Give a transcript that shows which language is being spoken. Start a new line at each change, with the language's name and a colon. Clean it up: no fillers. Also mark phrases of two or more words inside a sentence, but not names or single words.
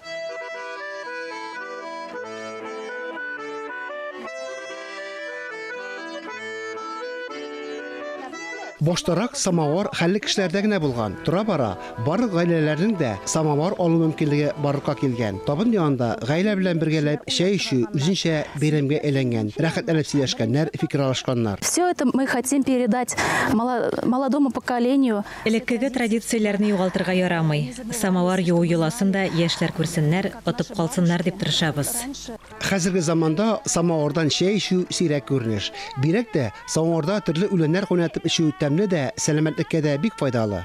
Tatar: Баштарак самавар хәлле кешеләрдә генә булган. Тора бара, барлык гаиләләрнең дә самавар алу мөмкинлеге барлыкка килгән. Табын янында гаилә белән бергәләп чәй эчү үзенчә бәйрәмгә әйләнгән. Рәхәтләнеп сөйләшкәннәр, фикер алышканнар.
Russian: Все это мы хотим передать молодому поколению.
Tatar: Элеккеге традицияләрне югалтырга ярамый. Самавар юу йоласында яшьләр күрсеннәр, отып калсыннар дип тырышабыз. Хәзерге заманда самавардан чәй эчү сирәк күренеш. Бирәк тә самаварда төрле үләннәр куйнатып эчү дә сәламәтлеккә дә бик файдалы.